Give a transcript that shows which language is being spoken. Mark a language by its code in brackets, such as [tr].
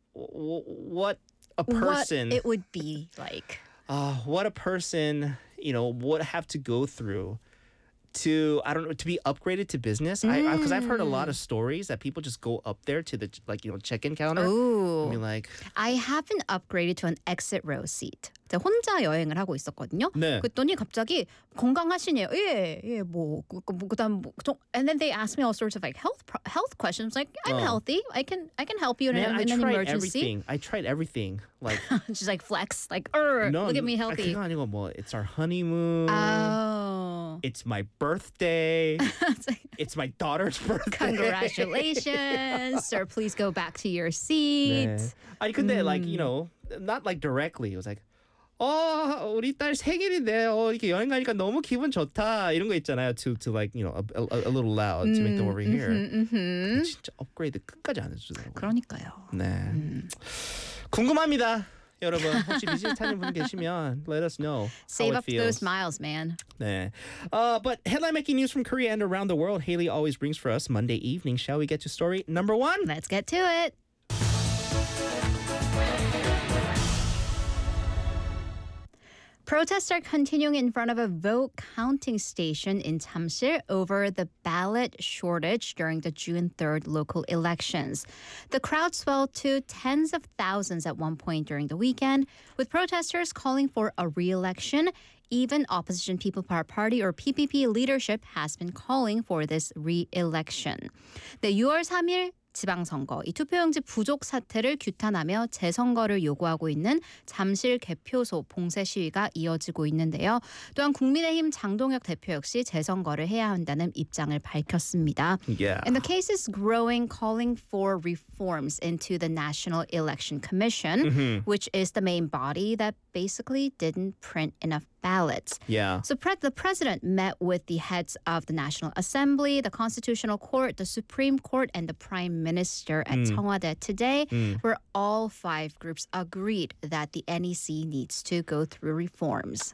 [en] What a person what it would be like. What a person, you know, would have to go through to, I don't know, to be upgraded to business. Because I've heard a lot of stories that people just go up there to the, like, you know, check-in counter. Ooh. And be like, I haven't upgraded to an exit row seat. [ko] 제가 혼자 여행을 하고 있었거든요. 네. 그랬더니 갑자기 건강하시네요. 예예 예, 뭐 그다음 뭐, [en] and then they asked me all sorts of like health questions. Like I'm healthy. I can help you in an emergency. I tried everything. Like she's like flex. Like no, look at me healthy. [ko] 그거 아니고 뭐 [en] it's our honeymoon. Oh. It's my birthday. It's my daughter's birthday. Congratulations, yeah. Sir. Please go back to your seat. [ko] 네. 아니 근데 [en] like you know not like directly. It was like [ko] 우리 딸 생일인데 이렇게 여행 가니까 너무 기분 좋다 이런 거 있잖아요. [en] To like you know a little loud to make them over here. [ko] 진짜 업그레이드 끝까지 안 해주더라고요. 그러니까요. 네. 궁금합니다, 여러분. 혹시 비즈니스 타는 분 계시면 [en] let us know. Save up those miles, man. [ko] 네. [en] But headline making news from Korea and around the world, Haley always brings for us Monday evening. Shall we get to story number one? Let's get to it. Protests are continuing in front of a vote counting station in Jamsil over the ballot shortage during the June 3rd local elections. The crowd swelled to tens of thousands at one point during the weekend, with protesters calling for a re-election. Even opposition People Power Party or PPP leadership has been calling for this re-election. [ko] The 6월 3일 지방선거, 이 투표용지 부족 사태를 규탄하며 재선거를 요구하고 있는 잠실 개표소 봉쇄 시위가 이어지고 있는데요. 또한 국민의힘 장동혁 대표 역시 재선거를 해야 한다는 입장을 밝혔습니다. [en] Yeah. And the case is growing, calling for reforms into the National Election Commission, mm-hmm. which is the main body that basically didn't print enough ballots. Yeah. So the president met with the heads of the National Assembly, the Constitutional Court, the Supreme Court, and the Prime Minister at 청와대 today, where all five groups agreed that the NEC needs to go through reforms.